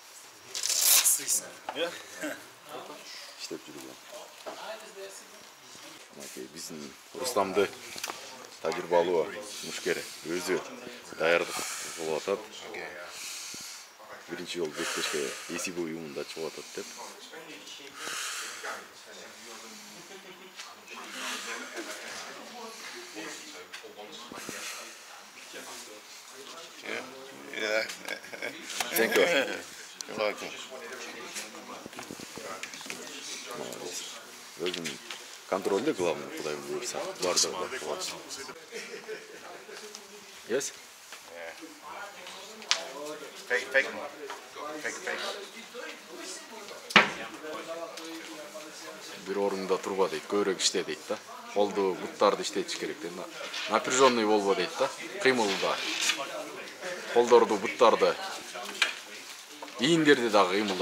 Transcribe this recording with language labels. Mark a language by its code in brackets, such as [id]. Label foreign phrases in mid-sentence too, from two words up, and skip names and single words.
[ky] Иштеп жүргөн. Мынакей биздин Рустамды тажрыйбалуу мушкер өзү даярдык кылып атат. Биринчи жолу беттешке эсиби уюмунда чыгып атат деп. [en] Thank you. You're welcome. [ky] Өзүм контролде главный, кудай буйрса. Бардыгы кылат. [en] Yes? Fake. [ky] Бир орунда турба дейт, көбүрөөк иште дейт да. Колду, буттарды иштетиш керек дейт. Напряженный болбо дейт да. Кыймылда. Колдорду, буттарды, ийиндерди дагы кыймылдат.